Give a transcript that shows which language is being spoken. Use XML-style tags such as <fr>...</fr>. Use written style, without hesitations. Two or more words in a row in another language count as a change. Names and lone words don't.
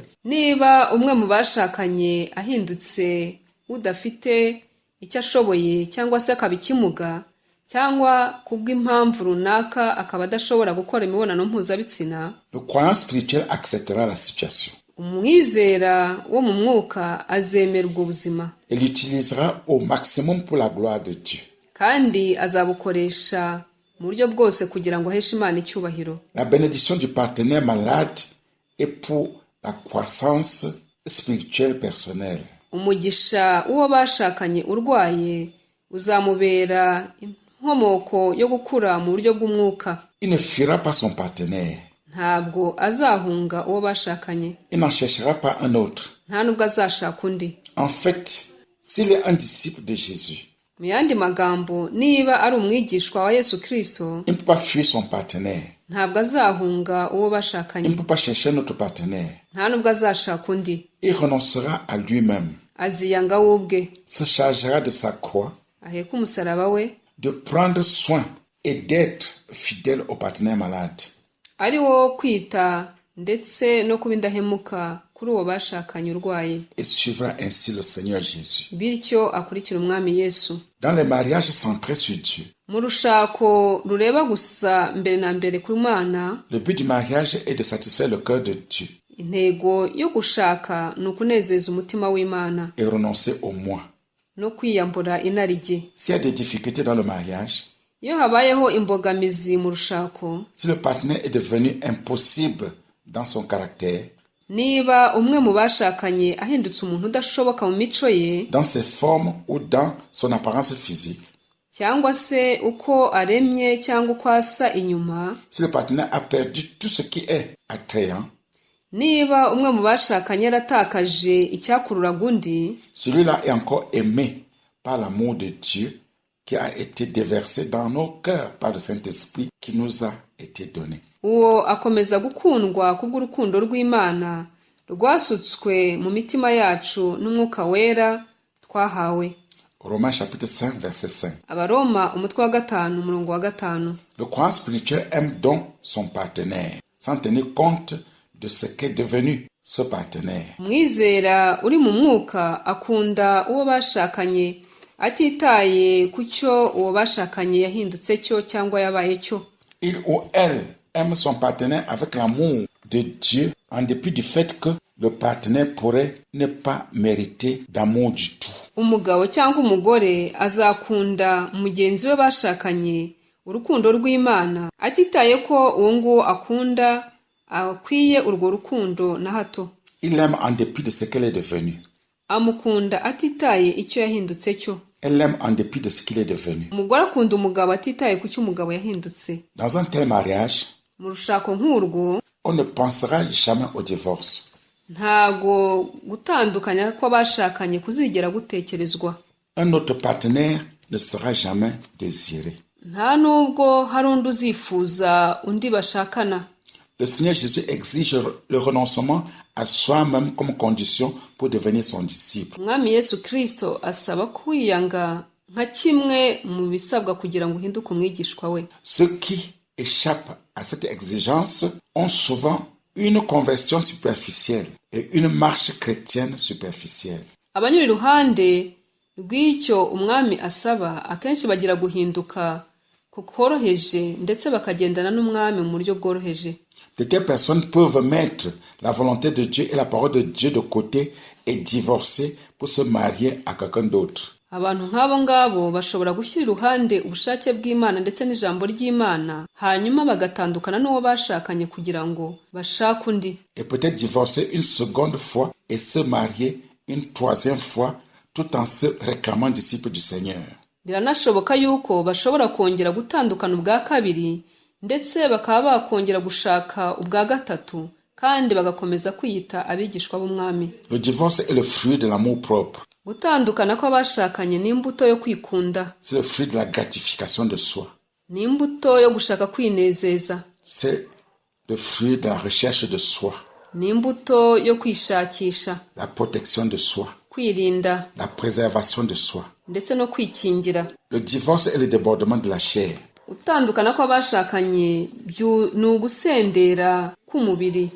<rw>Niba umwe mu bashakanye ahindutse udafite icyo ashoboye cyangwa se akaba ikimuga, cyangwa kubw'impamvu runaka akaba adashobora gukora imibonano mpuzabitsina,</rw> <fr>le croyant spirituel acceptera la situation</fr> <rw>umwizera wo mu mwuka azemerwa ubuzima,</rw> <fr>et l'utilisera au maximum pour la gloire de Dieu.</fr> <rw>kandi azabukoresha mu buryo bwose kugira ngo aheshe Imana icyubahiro.</rw> <fr>La bénédiction du partenaire malade est pour la croissance spirituelle personnelle.</fr> <rw>Umugisha uwo bashakanye urwaye uzamubera inkomoko yo gukura mu buryo bw'umwuka.</rw> <fr>Il ne fuira pas son partenaire.</fr> <rw>Ntabwo azahunga uwo bashakanye,</rw> <fr>Il n'en cherchera pas un autre.</fr> <rw>nta nubwo azashaka undi.</rw> <fr>En fait, s'il est un disciple de Jésus,</fr> <rw>Mu yandi magambo, niba ari umwigishwa wa Yesu Kristo,</rw> <fr>il ne peut pas fuir son partenaire.</fr> <rw>ntabwo azahunga uwo</rw> <fr>Il</fr> <rw>bashakanye,</rw> <fr>ne peut pas chercher un autre partenaire.</fr> <rw>nta nubwo azashaka undi.</rw> <fr>Il renoncera à lui-même,</fr> <rw>Aziyanga we ubwe,</rw> <fr>se chargera de sa croix,</fr> <rw>aheka umusaraba we,</rw> <fr>de prendre soin et d'être fidèle au partenaire malade.</fr> <rw>ari wo kwita ndetse no kuba indahemuka kuri uwo bashakanye urwaye,</rw> <fr>Et suivra ainsi le Seigneur Jésus.</fr> <rw>bityo akurikira Umwami Yesu.</rw> <fr>Dans les mariages centrés sur Dieu,</fr> <rw>Mu rushako rureba gusa mbere na mbere ku Mana,</rw> <fr>le but du mariage est de satisfaire le cœur de Dieu</fr> <rw>intego yo gushaka ni ukunezeza umutima w'Imana</rw> <fr>et renoncer au moi.</fr> <rw>no kwiyambura inarijye.</rw> <fr>S'il y a des difficultés dans le mariage,</fr> <rw>Iyo habayeho imbogamizi mu rushako,</rw> <fr>si le partenaire est devenu impossible dans son caractère,</fr> <rw>niba umwe mu bashakanye ahindutse umuntu udashoboka mu mico ye,</rw> <fr>dans ses formes ou dans son apparence physique,</fr> <rw>cyangwa se uko aremye cyangwa uko asa inyuma,</rw> <fr>si le partenaire a perdu tout ce qui est attrayant,</fr> <rw>niba umwe mu bashakanye yaratakaje icyakururaga undi,</rw> <fr>celui-là est encore aimé par l'amour de Dieu qui a été déversé dans nos cœurs par le Saint-Esprit qui nous a été donné.</fr> <rw>uwo akomeza gukundwa kubw'urukundo rw'Imana rwasutswe mu mitima yacu n'umwuka wera twahawe.</rw> <fr>Romains chapitre 5 verset 5.</fr> <rw>Abaroma umutwe wa 5 umurongo wa 5.</rw> <fr>Le croyant spirituel aime donc son partenaire sans tenir compte de ce qu'est devenu ce partenaire.</fr> <rw>Umwizera uri mu mwuka akunda uwo bashakanye atitaye ku cyo uwo bashakanye yahindutse cyo cyangwa yabaye cyo.</rw> <fr>Il ou elle aime son partenaire avec l'amour de Dieu en dépit du fait que le partenaire pourrait ne pas mériter d'amour du tout.</fr> <rw>Umugabo cyangwa umugore azakunda mugenzi we bashakanye urukundo rw'Imana atitaye ko uwo nguwo akunda akwiye urwo rukundo na hato.</rw> <fr>Il aime en dépit de ce qu'elle est devenue.</fr> <rw>Amukunda atitaye icyo yahindutse cyo.</rw> <fr>Elle aime en dépit de ce qu'il est devenu.</fr> <rw>Umugore akunda umugabo atitaye ku cyo umugabo yahindutse.</rw> <fr>Dans un tel mariage,</fr> <rw>Mu rushako nk'urwo,</rw> <fr>on ne pensera jamais au divorce.</fr> <rw>ntago gutandukanya kw'abashakanye kuzigera gutekerezwa.</rw> <fr>Un autre partenaire ne sera jamais désiré.</fr> <rw>Nta nubwo hari undi uzifuza undi bashakana.</rw> <fr>Le Seigneur Jésus exige le renoncement à soi-même comme condition pour devenir son disciple.</fr> <rw>Umwami Yesu Kristo asaba kwiyanga nka kimwe mu bisabwa kugira ngo uhinduke umwigishwa we.</rw> <fr>Ceux qui échappent à cette exigence ont souvent une conversion superficielle et une marche chrétienne superficielle.</fr> <rw>Abanyura iruhande rw'icyo umwami asaba akenshi bagira guhinduka kukoroheje ndetse bakagendana n'umwami mu buryo bworoheje.</rw> <fr>De telles personnes peuvent mettre la volonté de Dieu et la parole de Dieu de côté et divorcer pour se marier à quelqu'un d'autre.</fr> <rw>Abantu nk'abo ngabo bashobora gushyira iruhande ubushake bw'Imana ndetse n'ijambo ry'Imana hanyuma bagatandukana n'uwo bashakanye kugira ngo bashake undi.</rw> <fr>Et peut-être divorcer une seconde fois et se marier une troisième fois tout en se réclamant disciple du Seigneur.</fr> <rw>Biranashoboka yuko bashobora kongera gutandukana ubwa kabiri ndetse bakaba bakongera gushaka ubwa gatatu kandi bagakomeza kwiyita abigishwa b'umwami.</rw> <fr>Le divorce est le fruit de l'amour propre.</fr> <rw>Gutandukana kw'abashakanye ni imbuto yo kwikunda.</rw> <fr>C'est le fruit de la gratification de soi.</fr> <rw>Ni imbuto yo gushaka kwinezeza.</rw> <fr>C'est le fruit de la recherche de soi.</fr> <rw>Ni imbuto yo kwishakisha.</rw> <fr>La protection de soi.</fr> <rw>Kwirinda.</rw> <fr>La préservation de soi.</fr> <rw>Ndetse no kwikingira.</rw> <fr>Le divorce est le débordement de la chair.</fr> <rw>Gutandukana kw'abashakanye ni ugusendera k'umubiri.</rw>